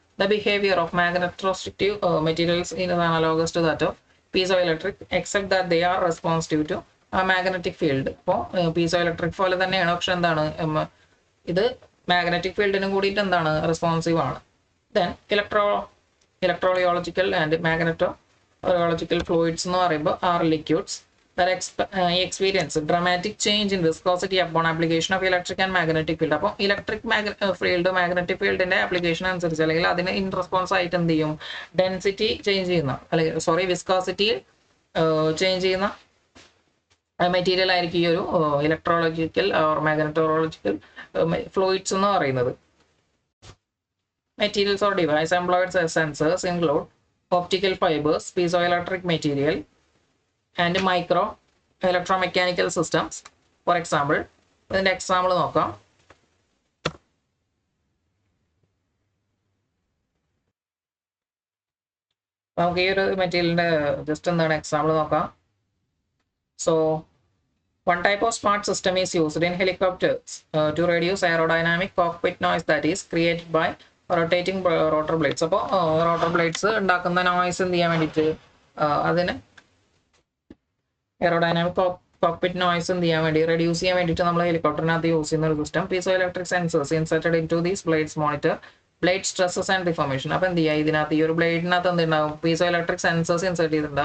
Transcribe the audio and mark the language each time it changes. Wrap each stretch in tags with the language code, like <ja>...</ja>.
<en>The behaviour of magnetostrictive materials in analogous to that of piezo electric except that they are responsive to magnetic field.</en> <ml>അപ്പോൾ piezo electric പോലെ തന്നെയാണ്, പക്ഷെ എന്താണ് ഇത് magnetic ഫീൽഡിനും കൂടിയിട്ട് എന്താണ് റെസ്പോൺസീവ് ആണ്.</ml> <en>then electrorheological and magnetorheological fluids</en> <ml>എന്ന് പറയുമ്പോൾ</ml> <en>Are liquids that experience dramatic change in viscosity upon application of electric and magnetic field.</en> <ml>അപ്പോൾ ഇലക്ട്രിക് ഫീൽഡ് മാഗ്നറ്റിക് ഫീൽഡിന്റെ ആപ്ലിക്കേഷൻ അനുസരിച്ച് അല്ലെങ്കിൽ അതിന് ഇൻ റെസ്പോൺസ് ആയിട്ട് എന്ത് ചെയ്യും, ഡെൻസിറ്റി ചേഞ്ച് ചെയ്യുന്ന അല്ലെങ്കിൽ വിസ്കോസിറ്റി ചേഞ്ച് ചെയ്യുന്ന മെറ്റീരിയൽ ആയിരിക്കും ഈ ഒരു ഇലക്ട്രോളജിക്കൽ ഓർ മാഗ്നറ്റോളജിക്കൽ ഫ്ലൂയിഡ്സ് എന്ന് പറയുന്നത്.</ml> <en>Materials or device employed sensors include optical fibres, piezoelectric material and micro electromechanical systems. For example,</en> <ml>ഇതിന്റെ എക്സാമ്പിൾ നോക്കാം. നമുക്ക് ഈ ഒരു മെറ്റീരിയലിന്റെ ജസ്റ്റ് എന്താണ് എക്സാമ്പിൾ നോക്കാം.</ml> <en>So one type of smart system is used in helicopters to reduce aerodynamic cockpit noise that is created by rotating rotor blades.</en> <ml>അപ്പോൾ rotor blades ഉണ്ടാക്കുന്ന നോയ്സ് എന്ത് ചെയ്യാൻ വേണ്ടിയിട്ട് അതിന് എയറോഡൈനാമിക് കോക്പിറ്റ് നോയ്സ് എന്ത് ചെയ്യാൻ വേണ്ടി റെഡ്യൂസ് ചെയ്യാൻ വേണ്ടിയിട്ട് നമ്മൾ ഹെലികോപ്റ്ററിനകത്ത് യൂസ് ചെയ്യുന്ന ഒരു system piezo electric sensors</ml> <en>Inserted into these blades monitor blade stresses and deformation.</en> <ml>അപ്പോൾ എന്ത് ചെയ്യുക, ഇതിനകത്ത് ഈ ഒരു ബ്ലേഡിനകത്ത് എന്തുണ്ടാവും, പീസോ ഇലക്ട്രിക് സെൻസേഴ്സ് ഇൻസർട്ട് ചെയ്തിട്ടുണ്ട്.</ml>